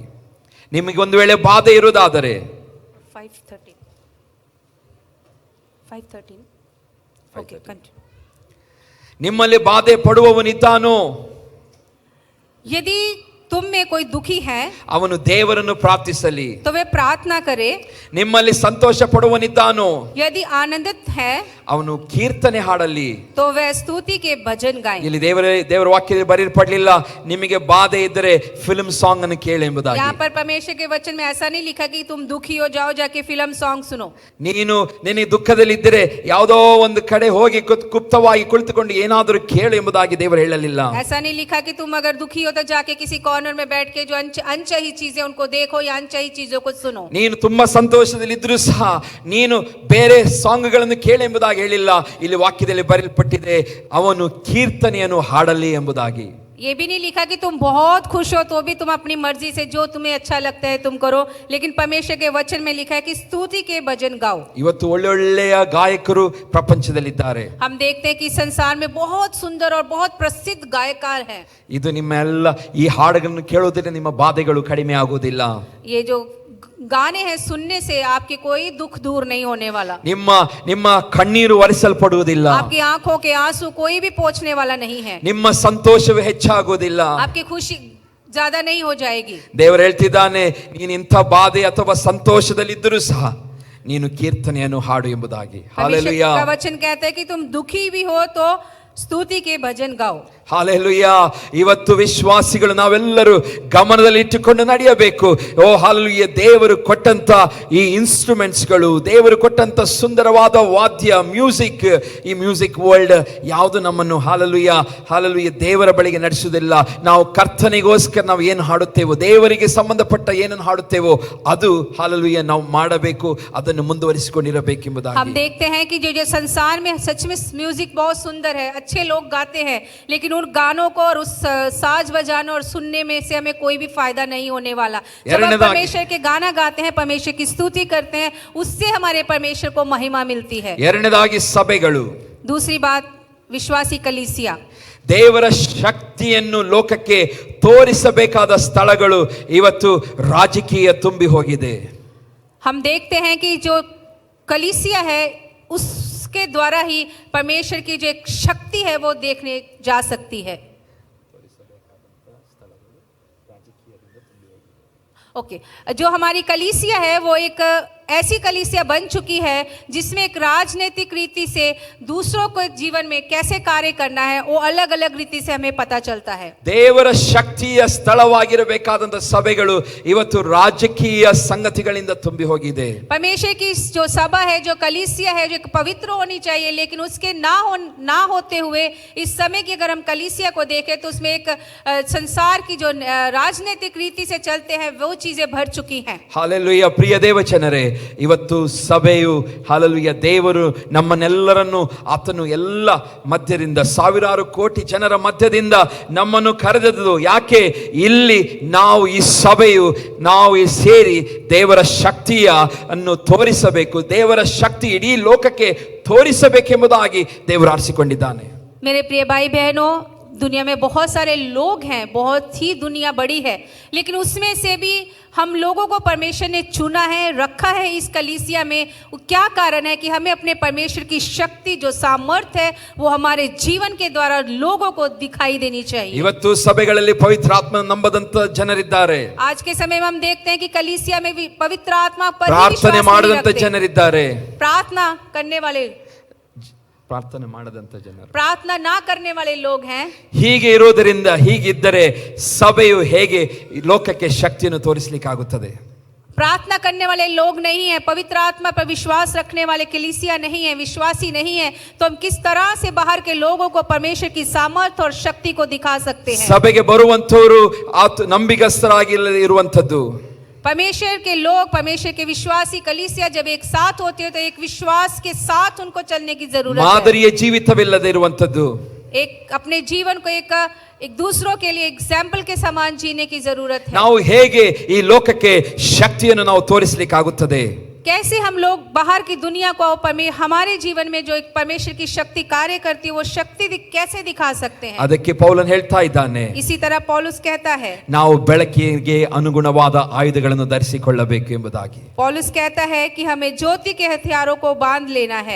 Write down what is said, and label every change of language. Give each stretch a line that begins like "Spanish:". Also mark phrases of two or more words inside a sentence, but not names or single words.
Kannada: ನಿಮಗೆ ಒಂದು ವೇಳೆ ಬಾಧೆ ಇರುವುದಾದರೆ
English: 5:13. okay, continue.
Kannada: ನಿಮ್ಮಲ್ಲಿ ಬಾಧೆ ಪಡುವವನಿದ್ದಾನೋ
Hindi: यदि तुम में कोई दुखी है
Kannada: ಅವನು ದೇವರನ್ನು ಪ್ರಾರ್ಥಿಸಲಿ.
Hindi: तो वे प्रार्थना करे.
Kannada: ನಿಮ್ಮಲ್ಲಿ ಸಂತೋಷ ಪಡುವವನಿದ್ದಾನೋ
Hindi: यदि आनंदित है
Kannada: ಅವನು ಕೀರ್ತನೆ ಹಾಡಲಿ.
Hindi: तो वह स्तुति के भजन गाए.
Kannada: ಇಲ್ಲಿ ದೇವರ ವಾಕ್ಯದಲ್ಲಿ ಬರೆಯಲ್ಪಡಲಿಲ್ಲ ನಿಮಗೆ ಬಾಧೆ ಇದ್ದರೆ
English: film song
Kannada: ಅನ್ನು ಕೇಳಿ ಎಂಬುದಾಗಿ.
Hindi: यहाँ पर परमेश्वर के वचन में ऐसा नहीं लिखा कि तुम दुखी हो जाओ जाके
English: film song
Hindi: सुनो.
Kannada: ನಿನಗೆ ದುಃಖದಲ್ಲಿ ಇದ್ದರೆ ಯಾವುದೋ ಒಂದು ಕಡೆ ಹೋಗಿ ಗುಪ್ತವಾಗಿ ಕುಳಿತುಕೊಂಡು ಏನಾದರೂ ಕೇಳು ಎಂಬುದಾಗಿ ದೇವರು ಹೇಳಲಿಲ್ಲ.
Hindi: ऐसा नहीं लिखा कि तुम अगर दुखी हो तो जाके किसी कॉर्नर में बैठ के जो अनचाही चीजें उनको देखो या अनचाही चीजों को सुनो.
Kannada: ನೀನು ತುಂಬಾ ಸಂತೋಷದಲ್ಲಿ ಇದ್ರೂ ಸಹ ನೀನು ಬೇರೆ ಸಾಂಗ್ಗಳನ್ನು ಕೇಳು ಎಂಬುದಾಗಿ ಹೇಳಿಲ್ಲ. ಇಲ್ಲಿ ವಾಕ್ಯದಲ್ಲಿ ಬರೆಯಲ್ಪಟ್ಟಿದೆ ಅವನು ಕೀರ್ತನೆಯನ್ನು ಹಾಡಲಿ ಎಂಬುದಾಗಿ.
Hindi: ये भी नहीं लिखा कि तुम बहुत खुश हो तो भी तुम अपनी मर्जी से जो तुम्हें अच्छा लगता है तुम करो, लेकिन परमेश्वर के वचन में लिखा है कि स्तुति के भजन गाओ.
Kannada: ಇವತ್ತು ಒಳ್ಳೊಳ್ಳೆಯ ಗಾಯಕರು ಪ್ರಪಂಚದಲ್ಲಿದ್ದಾರೆ.
Hindi: हम देखते हैं कि संसार में बहुत सुंदर और बहुत प्रसिद्ध गायकार हैं.
Kannada: ಇದು ನಿಮ್ಮ ಎಲ್ಲ ಈ ಹಾಡುಗಳನ್ನು ಕೇಳೋದ್ರಿಂದ ನಿಮ್ಮ ಬಾಧೆಗಳು ಕಡಿಮೆ ಆಗುವುದಿಲ್ಲ.
Hindi: ये जो गाने हैं सुनने से आपके कोई दुख दूर नहीं होने वाला.
Kannada: ನಿಮ್ಮ ಕಣ್ಣೀರು ಒರೆಸಲ್ಪಡುವುದಿಲ್ಲ.
Hindi: आपकी आंखों के आंसू कोई भी पोंछने वाला नहीं है.
Kannada: ನಿಮ್ಮ ಸಂತೋಷವೇ ಹೆಚ್ಚಾಗುವುದಿಲ್ಲ.
Hindi: आपकी खुशी ज्यादा नहीं हो जाएगी.
Kannada: ದೇವರು ಹೇಳ್ತಿದ್ದಾನೆ ನೀನು ಇಂಥ ಬಾಧೆ ಅಥವಾ ಸಂತೋಷದಲ್ಲಿದ್ದರೂ ಸಹ ನೀನು ಕೀರ್ತನೆಯನ್ನು ಹಾಡು ಎಂಬುದಾಗಿ.
Hindi: हालेलुया. का वचन कहता है कि तुम दुखी भी हो तो ಸ್ತುತಿ के भजन गाओ.
Kannada: ಹಾಲೆಲೂಯಾ. ಇವತ್ತು ವಿಶ್ವಾಸಿಗಳು ನಾವೆಲ್ಲರೂ ಗಮನದಲ್ಲಿ ಇಟ್ಟುಕೊಂಡು ನಡೆಯಬೇಕು. ಓ ಹಾಲೆಲೂಯಾ. ದೇವರು ಕೊಟ್ಟಂತ ಈ ಇನ್ಸ್ಟ್ರೂಮೆಂಟ್ಸ್ಗಳು, ದೇವರು ಕೊಟ್ಟಂತ ಸುಂದರವಾದ ವಾದ್ಯ ಮ್ಯೂಸಿಕ್, ಈ
English: music world
Kannada: ಯಾವುದು ನಮ್ಮನ್ನು ಹಾಲೆಲೂಯಾ ದೇವರ ಬಳಿಗೆ ನಡೆಸುವುದಿಲ್ಲ. ನಾವು ಕರ್ತನಿಗೋಸ್ಕರ ನಾವು ಏನು ಹಾಡುತ್ತೇವೋ, ದೇವರಿಗೆ ಸಂಬಂಧಪಟ್ಟ ಏನನ್ನು ಹಾಡುತ್ತೇವೋ ಅದು ಹಾಲೆಲೂಯಾ ನಾವು ಮಾಡಬೇಕು, ಅದನ್ನು ಮುಂದುವರಿಸಿಕೊಂಡಿರಬೇಕೆಂಬುದಾಗಿ.
Hindi: हम देखते हैं कि जो संसार में सच में म्यूजिक बहुत सुंदर है, अच्छे लोग गाते हैं, लेकिन उन गानों को और उस साज बजाने और सुनने में से हमें कोई भी फायदा नहीं होने वाला. जब हम परमेश्वर के गाना गाते हैं, परमेश्वर की स्तुति करते हैं, उससे हमारे परमेश्वर को महिमा मिलती है.
Kannada: ಎರಡನೇದಾಗಿ ಸಭೆಗಳು.
Hindi: दूसरी बात विश्वासी कलीसिया.
Kannada: ದೇವರ ಶಕ್ತಿಯನ್ನು ಲೋಕಕ್ಕೆ ತೋರಿಸಬೇಕಾದ ಸ್ಥಳಗಳು ಇವತ್ತು ರಾಜಕೀಯ ತುಂಬಿ ಹೋಗಿದೆ.
Hindi: हम देखते हैं कि जो कलीसिया है उसके द्वारा ही परमेश्वर की जो एक शक्ति है वो देखने जा सकती है. ओके, जो हमारी कलीसिया है वो एक ऐसी कलीसिया बन चुकी है जिसमें एक राजनीतिक रीति से दूसरों को जीवन में कैसे कार्य करना है वो अलग अलग रीति से हमें पता चलता है.
Kannada: ದೇವರ ಶಕ್ತಿಯ ಸ್ಥಳವಾಗಿರಬೇಕಾದಂತ ಸಭೆಗಳು ಇವತ್ತು ರಾಜಕೀಯ ಸಂಗತಿಗಳಿಂದ ತುಂಬಿ ಹೋಗಿದೆ.
Hindi: परमेश्वर की जो सभा है, जो कलीसिया है, जो पवित्र होनी चाहिए, लेकिन उसके ना होते हुए इस समय की अगर हम कलीसिया को देखें तो उसमें एक संसार की जो राजनीतिक रीति से चलते हैं वो चीजें भर चुकी हैं.
Kannada: ಹಾಲೆಲೂಯಾ. ಪ್ರಿಯ ದೇವಚನರೇ, ಇವತ್ತು ಸಭೆಯು ಹಾಲೆಲೂಯಾ ದೇವರು ನಮ್ಮನ್ನೆಲ್ಲರನ್ನು ಆತನು ಎಲ್ಲ ಮಧ್ಯದಿಂದ ಸಾವಿರಾರು ಕೋಟಿ ಜನರ ಮಧ್ಯದಿಂದ ನಮ್ಮನ್ನು ಕರೆದದ್ದು ಯಾಕೆ? ಇಲ್ಲಿ ನಾವು ಈ ಸಭೆಯು ನಾವು ಸೇರಿ ದೇವರ ಶಕ್ತಿಯ ಅನ್ನು ತೋರಿಸಬೇಕು, ದೇವರ ಶಕ್ತಿ ಇಡೀ ಲೋಕಕ್ಕೆ ತೋರಿಸಬೇಕೆಂಬುದಾಗಿ ದೇವರು ಆರಿಸಿಕೊಂಡಿದ್ದಾನೆ.
Hindi: मेरे प्रिय भाई बहनों, दुनिया में बहुत सारे लोग हैं, बहुत ही दुनिया बड़ी है, लेकिन उसमें से भी हम लोगों को परमेश्वर ने चुना है, रखा है इस कलीसिया में. क्या कारण है कि हमें अपने परमेश्वर की शक्ति जो सामर्थ्य है वो हमारे जीवन के द्वारा लोगों को दिखाई देनी चाहिए.
Kannada: ಇವತ್ತು ಸಭೆಗಳಲ್ಲಿ ಪವಿತ್ರಾತ್ಮ ನಂಬದಂತ ಜನರಿದ್ದಾರೆ.
Hindi: आज के समय में हम देखते हैं कि कलीसिया में भी पवित्र आत्मा पर
Kannada: ಪ್ರಾರ್ಥನೆ ಮಾಡದಂತ ಜನರಿದ್ದಾರೆ.
Hindi: प्रार्थना करने वाले,
Kannada: ಪ್ರಾರ್ಥನೆ ಮಾಡದಂತ ಜನರು,
Hindi: प्रार्थना ना करने वाले लोग हैं.
Kannada: ಹೀಗೆ ಇರೋದರಿಂದ ಹೀಗಿದ್ದರೆ ಸಭೆಯು ಹೇಗೆ ಲೋಕಕ್ಕೆ ಶಕ್ತಿಯನ್ನು ತೋರಿಸಲಿಕ್ಕಾಗುತ್ತದೆ?
Hindi: प्रार्थना करने वाले लोग नहीं है, पवित्र आत्मा पर विश्वास रखने वाले कलीसिया नहीं है, विश्वासी नहीं है, तो हम किस तरह से बाहर के लोगों को परमेश्वर की सामर्थ्य और शक्ति को दिखा सकते हैं?
Kannada: ಸಭೆಗೆ ಬರುವಂತವರು ನಂಬಿಗಸ್ತರಾಗಿ ಇರುವಂತದ್ದು.
Hindi: परमेश्वर के लोग, परमेश्वर के विश्वासी कलीसिया जब एक साथ होते हैं तो एक विश्वास के साथ उनको चलने की जरूरत है.
Kannada: ಮಾದರಿಯ ಜೀವಿತವಿಲ್ಲದೆ ಇರುವಂತದ್ದು.
Hindi: एक अपने जीवन को एक दूसरों के लिए एग्जाम्पल के समान जीने की जरूरत है.
Kannada: ನಾವು ಹೇಗೆ ಈ ಲೋಕಕ್ಕೆ ಶಕ್ತಿಯನ್ನು ನಾವು ತೋರಿಸಲಿಕ್ಕಾಗುತ್ತದೆ?
Hindi: कैसे हम लोग बाहर की दुनिया को हमारे जीवन में जो एक परमेश्वर की शक्ति कार्य करती है वो शक्ति कैसे दिखा सकते हैं।
Kannada: ಅದಕ್ಕೆ ಪೌಲನ್ ಹೇಳ್ತಾ ಇದ್ದಾನೆ,
Hindi: इसी तरह पौलुस कहता है,
Kannada: ನಾವು ಬೆಳಕಿಗೆ ಅನುಗುಣವಾದ ಆಯುಧಗಳನ್ನು ಧರಿಸಿಕೊಳ್ಳಬೇಕು ಎಂಬುದಾಗಿ।
Hindi: पौलुस कहता है कि हमें ज्योति के हथियारों को बांध लेना है।